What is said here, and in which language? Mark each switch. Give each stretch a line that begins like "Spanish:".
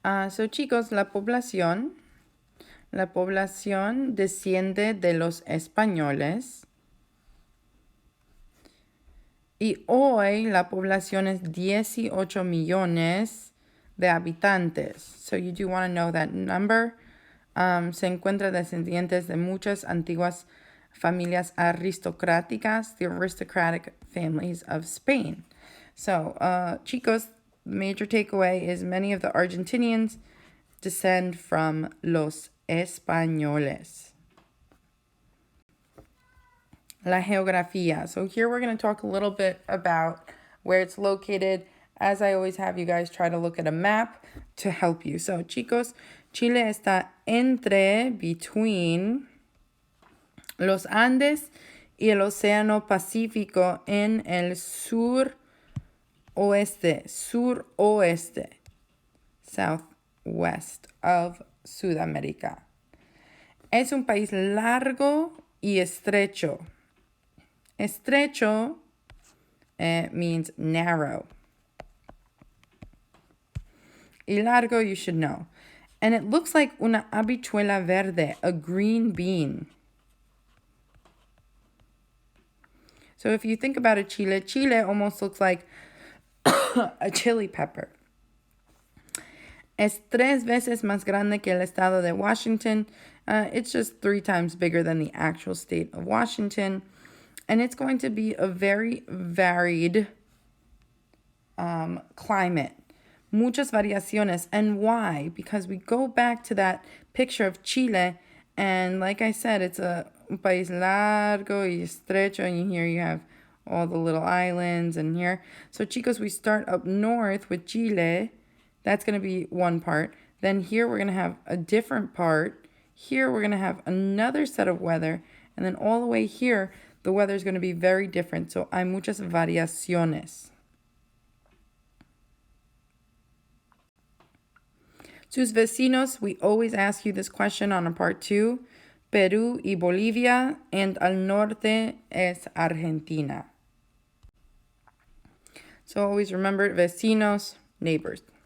Spanish: So chicos, la población desciende de los españoles. Y hoy la población es 18 millones de habitantes.
English: So you do want to know that number.
Spanish: Se encuentra descendientes de muchas antiguas familias aristocráticas,
English: the aristocratic families of Spain. So, chicos, major takeaway is many of the Argentinians descend from
Spanish: los españoles. La geografía.
English: So here we're going to talk a little bit about where it's located. As I always have you guys try to look at a map to help you.
Spanish: So, chicos, Chile está
English: between
Spanish: los Andes y el Océano Pacífico en el suroeste,
English: southwest of
Spanish: Sudamérica. Es un país largo y estrecho.
English: Estrecho means narrow.
Spanish: Y largo,
English: you should know. And it looks like
Spanish: una habichuela verde,
English: a green bean. So if you think about Chile almost looks like a chili pepper.
Spanish: Es 3 veces más grande que el estado de Washington.
English: It's just 3 times bigger than the actual state of Washington. And it's going to be a very varied climate.
Spanish: Muchas variaciones.
English: And why? Because we go back to that picture of Chile. And like I said, it's
Spanish: un país largo y estrecho.
English: And here you have all the little islands and here. So chicos, we start up north with Chile. That's going to be one part. Then here we're going to have a different part. Here we're going to have another set of weather. And then all the way here, the weather is going to be very different. So
Spanish: hay muchas variaciones. Sus vecinos,
English: we always ask you this question on a part 2.
Spanish: Perú y Bolivia,
English: and
Spanish: al norte es Argentina.
English: So always remember, vecinos, neighbors.